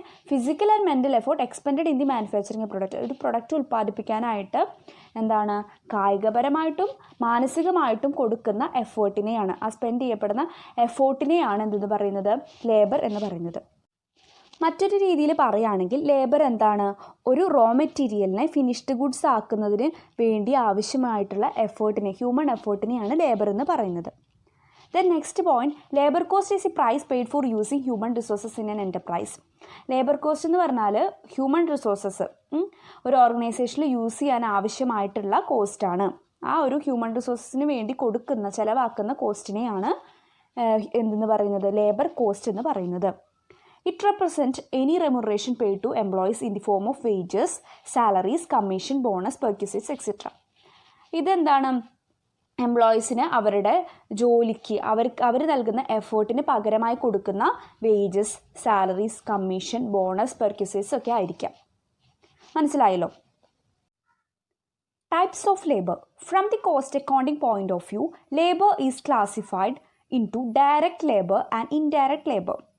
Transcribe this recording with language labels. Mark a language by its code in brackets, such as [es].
[en] Physical and mental effort expended in the manufacturing product. [ml] ഒരു product ഉൽപ്പാദിപ്പിക്കാനായിട്ട് എന്താണ്, കായികപരമായിട്ടും മാനസികമായിട്ടും കൊടുക്കുന്ന എഫേർട്ടിനെയാണ്, ആ സ്പെൻഡ് ചെയ്യപ്പെടുന്ന എഫേർട്ടിനെയാണ് എന്തെന്ന് പറയുന്നത്, ലേബർ എന്ന് പറയുന്നത്. മറ്റൊരു രീതിയിൽ പറയുകയാണെങ്കിൽ ലേബർ എന്താണ്, ഒരു റോ മെറ്റീരിയലിനെ ഫിനിഷ്ഡ് ഗുഡ്സ് ആക്കുന്നതിന് വേണ്ടി ആവശ്യമായിട്ടുള്ള എഫേർട്ടിനെ, ഹ്യൂമൻ എഫേർട്ടിനെയാണ് ലേബർ എന്ന് പറയുന്നത്. [en] Then next point, labor cost is a price paid for using human resources in an enterprise. [ml] Labour cost എന്ന് പറഞ്ഞാൽ ഹ്യൂമൻ റിസോഴ്സസ് ഒരു ഓർഗനൈസേഷനിൽ യൂസ് ചെയ്യാൻ ആവശ്യമായിട്ടുള്ള കോസ്റ്റാണ്. ആ ഒരു ഹ്യൂമൻ റിസോഴ്സസിന് വേണ്ടി കൊടുക്കുന്ന, ചിലവാക്കുന്ന കോസ്റ്റിനെയാണ് എന്തെന്ന് പറയുന്നത്, ലേബർ കോസ്റ്റ് എന്ന് പറയുന്നത്. [en] It represents any remuneration paid to employees in the form of wages, salaries, commission, bonus, perquisites, etc. [ml] ഇതെന്താണ്, എംപ്ലോയീസിന് അവരുടെ ജോലിക്ക് അവർ നൽകുന്ന എഫേർട്ടിന് പകരമായി കൊടുക്കുന്ന വേജസ്, സാലറീസ്, കമ്മീഷൻ, ബോണസ്, പെർക്യൂസേറ്റ്സ് ഒക്കെ ആയിരിക്കാം. മനസ്സിലായല്ലോ. [en] Types of labour. From the cost accounting point of വ്യൂ, labour is classified into direct labour and indirect labour.